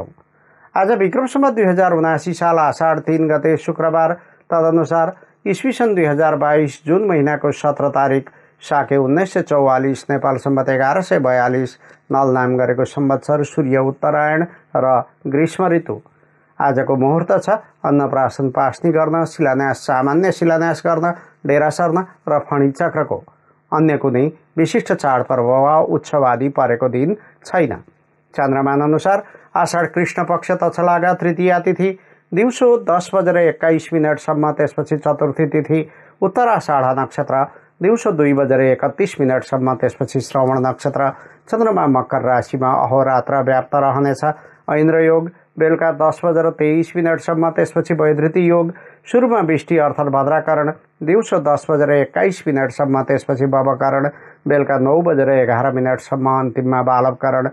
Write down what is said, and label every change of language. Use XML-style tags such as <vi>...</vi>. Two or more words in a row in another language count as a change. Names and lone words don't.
<ne>आज विक्रम सम्वत 2079 साल आषाढ 3 गते शुक्रबार, तदनुसार ईस्वी सन् 2022 जुन महिनाको 17 तारिक साके 1944 नेपाल सम्वत 1142 नल नाम गरेको संवत्सर, सूर्य उत्तरायण र ग्रीष्म ऋतु। आजको मुहुर्त छ अन्नप्राशन पास्नी गर्न, शिलान्यास, सामान्य शिलान्यास गर्न, डेरा सर्न र फणी चक्रको। अन्य कुनै विशिष्ट चाडपर्व वा उत्सव आदि परेको दिन छैन। चन्द्रमान अनुसार आषाढ कृष्ण पक्ष तछलागा तृतीया तिथि दिउँसो 10:21 त्यसपछि चतुर्थी तिथि, उत्तर आषाढ नक्षत्र दिउँसो 2:31 त्यसपछि श्रवण नक्षत्र, चन्द्रमा मकर राशिमा अहोरात्र व्याप्त रहनेछ। ऐन्द्र योग बेलुका 10:23 त्यसपछि वैधृति योग, सुरुमा बिष्टि अर्थात् भद्राकरण दिउँसो 10:21 त्यसपछि बबकरण, बेलुका 9:11 अन्तिममा बालवकरण।</ne>